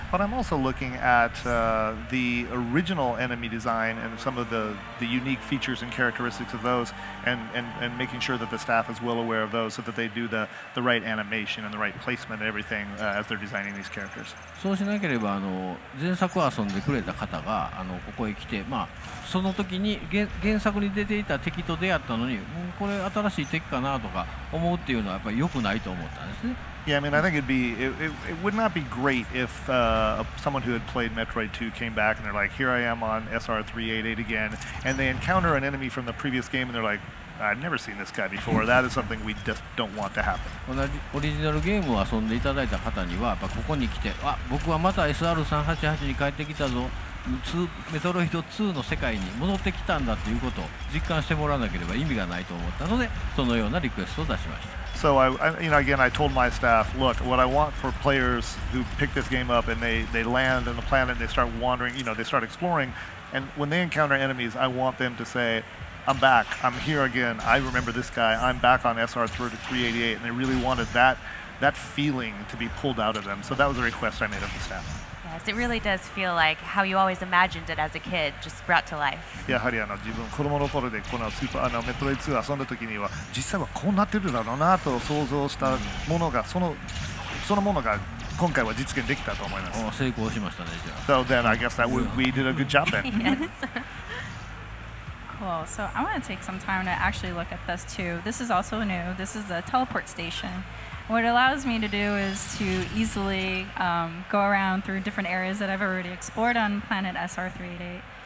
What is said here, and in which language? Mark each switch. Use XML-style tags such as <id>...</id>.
<en>But I'm also looking at the original enemy design and some of the unique features and characteristics of those, and making sure that the staff is well aware of those, so that they do the right animation and the right placement and everything as they're designing these characters.</en> <ja>そうしなければ前作を遊んでくれた方がここへ来て、その時に原作に出ていた敵と出会ったのに、これ新しい敵かなとか思うっていうのはやっぱり良くないと思ったんですね。</ja> <en>Yeah, I mean, I think it would not be great if someone who had played Metroid 2 came back and they're like, here I am on SR388 again, and they encounter an enemy from the previous game and they're like, I've never seen this guy before. That is something we just don't want to happen.</en> <ja>同じオリジナルゲームを遊んでいただいた方にはやっぱここに来て僕はまた SR388 に帰ってきたぞメトロイド2の世界に戻ってきたんだということを実感してもらわなければ意味がないと思ったのでそのようなリクエストを出しました。</ja> <en>So again, I told my staff, look, what I want for players who pick this game up and they land on the planet and they start wandering, they start exploring, and when they encounter enemies, I want them to say, I'm back, I'm here again, I remember this guy, I'm back on SR388, and they really wanted that feeling to be pulled out of them. So that was a request I made of the staff. Yes, it really does feel like how you always imagined it as a kid, just brought to life.</en> <ja>やはり自分子供の頃でこのメトロイド2遊んだ時には実際はこうなってるだろうなと想像したものがそのものが今回は実現できたと思います。成功しましたねじゃあ。</ja> <en>So then I guess that we did a good job then. Yes. Cool. So I want to take some time to actually look at this too. This is also new. This is the teleport station. What it allows me to do is to easily go around through different areas that I've already explored on planet SR388.</en>